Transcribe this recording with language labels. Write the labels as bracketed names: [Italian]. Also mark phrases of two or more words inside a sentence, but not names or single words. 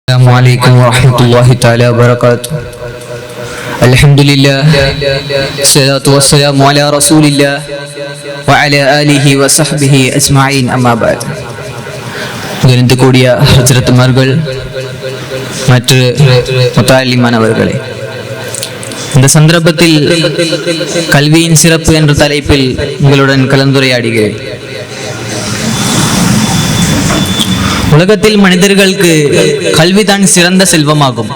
[Arabic] عليكم ورحمة الله تعالى وبركاته. الحمد لله الصلاة والسلام على رسول الله وعلى آله وصحبه أجمعين أما بعد. [Tamil] கூடிய ஹஜ்ரத்மார்கள் மற்ற முத்தாலிமானவர்களே, இந்த சந்தர்ப்பத்தில் கல்வியின் சிறப்பு என்ற தலைப்பில் உங்களுடன் கலந்துரையாடுகிறேன். உலகத்தில் மனிதர்களுக்கு கல்விதான் சிறந்த செல்வமாகும்.